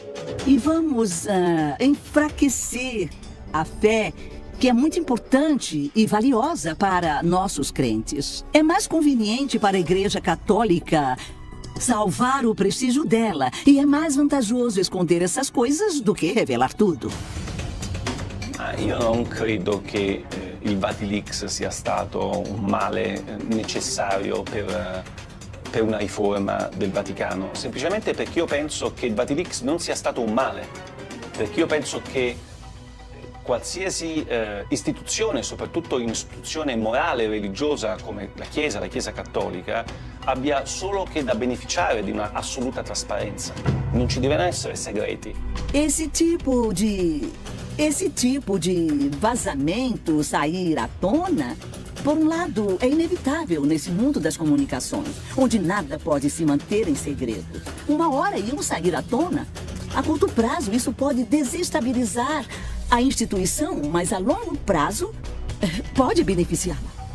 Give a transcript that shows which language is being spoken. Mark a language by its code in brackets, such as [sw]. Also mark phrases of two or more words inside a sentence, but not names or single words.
[pt] E vamos enfraquecer a fé, que é muito importante e valiosa para nossos crentes. É mais conveniente para a Igreja Católica salvar o prestígio dela, e é mais vantajoso esconder essas coisas do que revelar tudo. [it] Io non credo che il Vatilix sia stato un male necessario per una riforma del Vaticano, semplicemente perché io penso che il Vatilix non sia stato un male, perché io penso che qualsiasi istituzione, soprattutto un'istituzione morale e religiosa come la Chiesa Cattolica, abbia solo che da beneficiare di una assoluta trasparenza. Non ci devono essere segreti. [pt] Esse tipo de vazamento sair à tona, por um lado, é inevitável nesse mundo das comunicações, onde nada pode se manter em segredo. Uma hora iam sair à tona. A curto prazo, isso pode desestabilizar a instituição, mas a longo prazo pode beneficiá-la.